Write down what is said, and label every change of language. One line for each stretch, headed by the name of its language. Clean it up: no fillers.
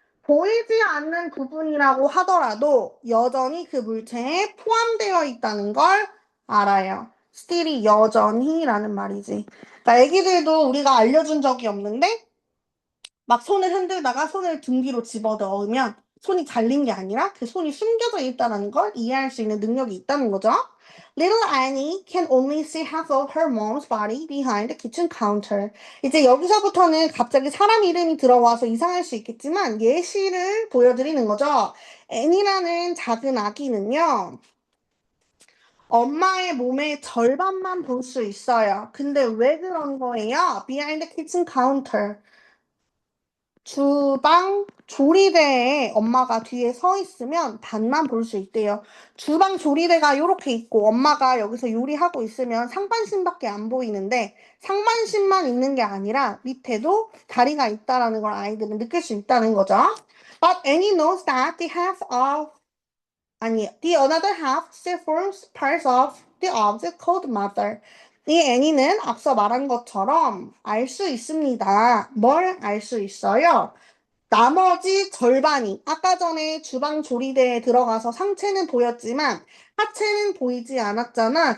Korean: 보이지 않는 부분이라고 하더라도 여전히 그 물체에 포함되어 있다는 걸 알아요. still이 여전히라는 말이지. 그러니까 애기들도 우리가 알려준 적이 없는데 막 손을 흔들다가 손을 등 뒤로 집어 넣으면 손이 잘린 게 아니라 그 손이 숨겨져 있다는 걸 이해할 수 있는 능력이 있다는 거죠.
English: Little Annie can only see half of her mom's body behind the kitchen counter.
Korean: 이제 여기서부터는 갑자기 사람 이름이 들어와서 이상할 수 있겠지만 예시를 보여드리는 거죠. 애니라는 작은 아기는요. 엄마의 몸의 절반만 볼 수 있어요. 근데 왜 그런 거예요?
English: Behind the kitchen counter.
Korean: 주방 조리대에 엄마가 뒤에 서 있으면 반만 볼 수 있대요. 주방 조리대가 이렇게 있고 엄마가 여기서 요리하고 있으면 상반신밖에 안 보이는데 상반신만 있는 게 아니라 밑에도 다리가 있다라는 걸 아이들은 느낄 수 있다는 거죠.
English: But Annie knows that the another half still forms parts of the object called mother.
Korean: 이 애니는 앞서 말한 것처럼 알 수 있습니다. 뭘 알 수 있어요? 나머지 절반이 아까 전에 주방 조리대에 들어가서 상체는 보였지만 하체는 보이지 않았잖아.